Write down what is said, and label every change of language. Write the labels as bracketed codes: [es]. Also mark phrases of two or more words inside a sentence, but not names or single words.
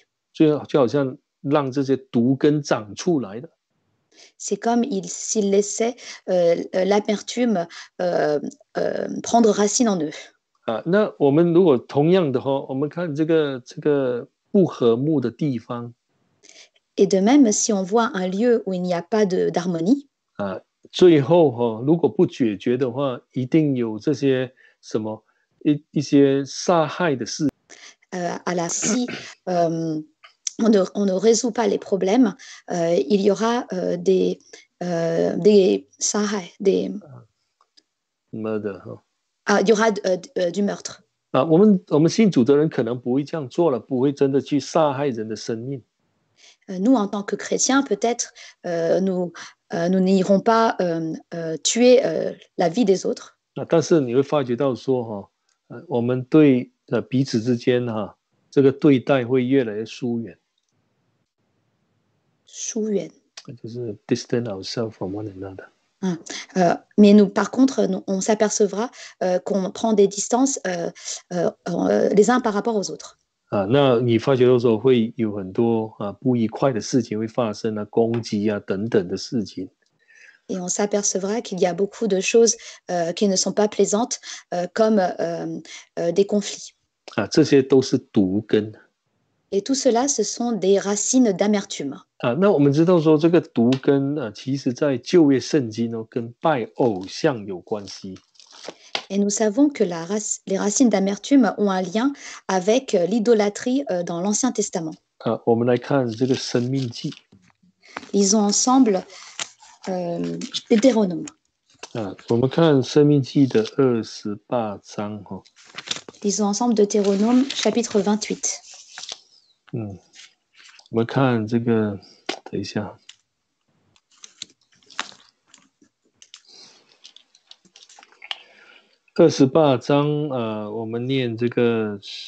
[zh] 就好像让这些毒根长出来的。 [fr] C'est comme s'ils laissaient l'amertume prendre racine en eux. [zh] 那我们如果同样的我们看这个不和睦的地方。 [fr] Et de même, si on voit un lieu où il n'y a pas d'harmonie, [zh] 最后如果不解决的话，一定有这些什么一些杀害的事。 [fr] si on ne résout pas les problèmes, il y aura des murder il y aura du meurtre. [zh] 我们信主的人可能不会这样做了，不会真的去杀害人的生命。 [fr] Nous, en tant que chrétiens, peut-être nous n'irons pas tuer la vie des autres. [zh] 但是你会发觉到说我们对彼此之间这个对待会越来越疏远。疏远， [en] 就是 distance ourselves from one another. [fr] Mais nous, par contre, on s'apercevra qu'on prend des distances les uns par rapport aux autres. [zh] 那你发觉到说会有很多不愉快的事情会发生攻击等等的事情。 [fr] Et on s'apercevra qu'il y a beaucoup de choses qui ne sont pas plaisantes, comme des conflits. [zh] 这些都是毒根。 [fr] Et tout cela, ce sont des racines d'amertume. [zh] 那我们知道说这个毒根其实在旧约圣经跟拜偶像有关系。 [fr] Et nous savons que les racines d'amertume ont un lien avec l'idolâtrie dans l'Ancien Testament. [zh] 我们来看这个申命记。 [fr] Lisons ensemble Deutéronome. [zh] 我们看申命记的28章。 [fr] Lisons ensemble Deutéronome chapitre 28. [zh] 我们看这个，等一下。28章我们念这个